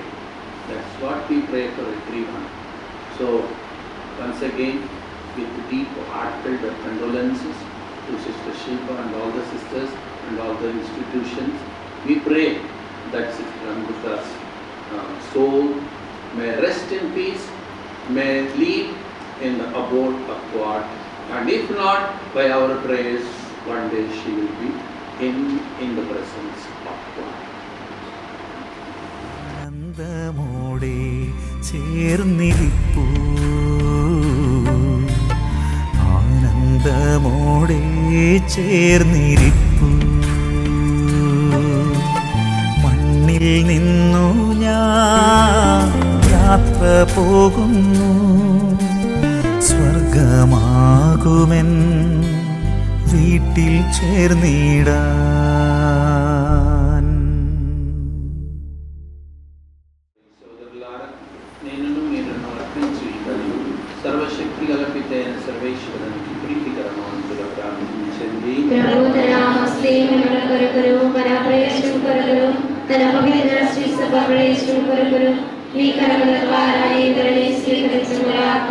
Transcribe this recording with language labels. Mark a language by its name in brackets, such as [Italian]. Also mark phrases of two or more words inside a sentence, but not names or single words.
[English] That's what we pray for everyone. So, once again, with deep heartfelt condolences to Sister Shilpa and all the sisters and all the institutions, we pray that Sister Amrita's soul may rest in peace, may live in the abode of God, and if not, by our prayers, one day she will be in the presence of God. [Malayalam] ആനന്ദമോടെ ചേർന്നിരിപ്പൂ, ആനന്ദമോടെ ചേർന്നിരിപ്പൂ, മണ്ണിൽ നിന്നു ഞാൻ യാത്ര പോകുന്നു, സ്വർഗമാകുമെൻ വീട്ടിൽ ചേർന്നിടാൻ. [Telugu] సోదరులారా, నేనును మీరును అర్పించి సర్వశక్తి గల పితైన సర్వేశ్వరునికి ప్రీతికరమంతుగా ప్రార్థించండి. ప్రభు తన ఆశ్రయముల కొరకును మన ప్రయోజనం కొరకును తన పవిత్ర శ్రీ సభ ప్రయోజనం కొరకును మీ కరముల ద్వారా ఇంద్రుని స్వీకరించుగాక.